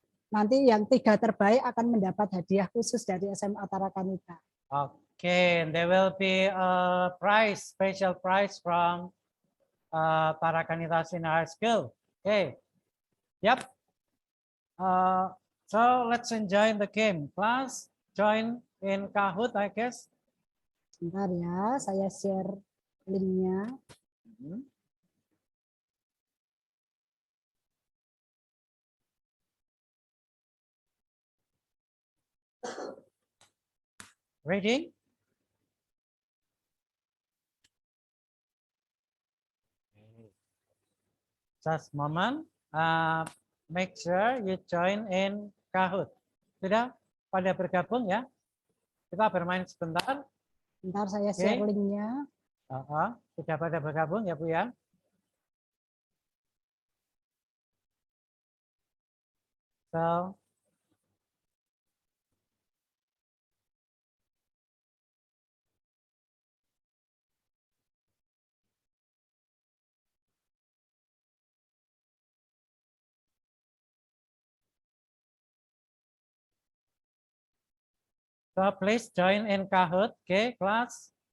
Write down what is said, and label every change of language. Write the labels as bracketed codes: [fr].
[id] Nanti yang 3 terbaik akan mendapat hadiah khusus dari SMA Tarakanita. [en] Okay, and there will be a prize, special prize from Tarakanita Senior High School. Okay, yep. So let's enjoy the game. Class, join in Kahoot, I guess. [id] Sebentar ya, saya share linknya. [en] Ready? Just moment. Make sure you join in Kahoot. [id] Sudah pada bergabung ya? Kita bermain sebentar. Bentar saya share linknya. Sudah pada bergabung ya Bu ya? [en] So, please join in Kahoot, okay, kelas.